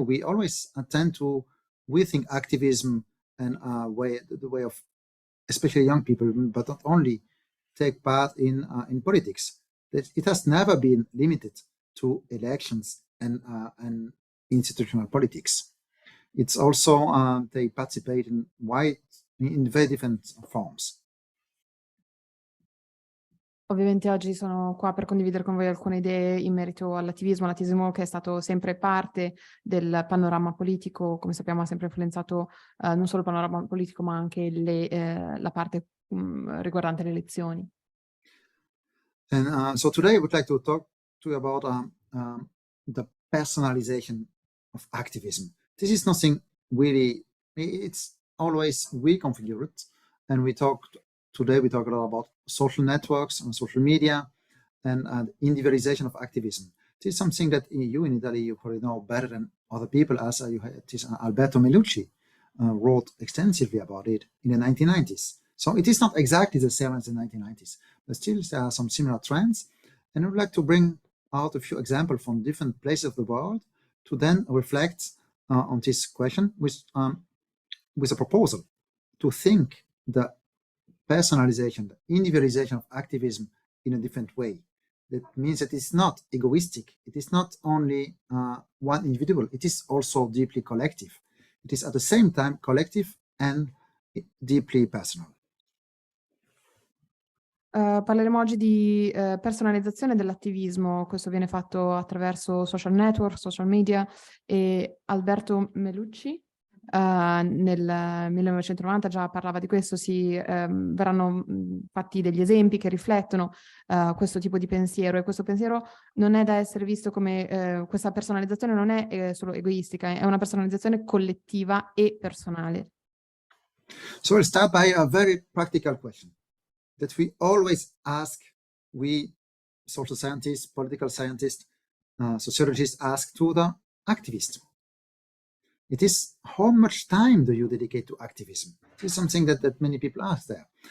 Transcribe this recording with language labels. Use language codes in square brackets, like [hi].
[en] We always tend to rethink activism and the way of especially young people, but not only, take part in politics. That it has never been limited to elections and institutional politics. It's also they participate in very different forms. [it] Ovviamente oggi sono qua per condividere con voi alcune idee in merito all'attivismo che è stato sempre parte del panorama politico, come sappiamo ha sempre influenzato non solo il panorama politico ma anche la parte riguardante le elezioni. [en] And so today I would like to talk to you about the personalization of activism. This is nothing really, it's always reconfigured. And today we talk a lot about social networks and social media and individualization of activism. This is something that you in Italy, you probably know better than other people, as you had this Alberto Melucci wrote extensively about it in the 1990s. So it is not exactly the same as the 1990s, but still there are some similar trends. And I would like to bring out a few examples from different places of the world to then reflect on this question with a proposal to think the personalization, the individualization of activism in a different way. That means that it's not egoistic. It is not only one individual. It is also deeply collective. It is at the same time collective and deeply personal. [it] Parleremo oggi di personalizzazione dell'attivismo. Questo viene fatto attraverso social network, social media, e Alberto Melucci nel 1990 già parlava di questo. Verranno fatti degli esempi che riflettono questo tipo di pensiero, e questo pensiero non è da essere visto come questa personalizzazione non è solo egoistica, è una personalizzazione collettiva e personale. [en] So we'll start by a very practical question that we always ask, we social scientists, political scientists, sociologists ask to the activists. It is, how much time do you dedicate to activism? This is something that many people ask there.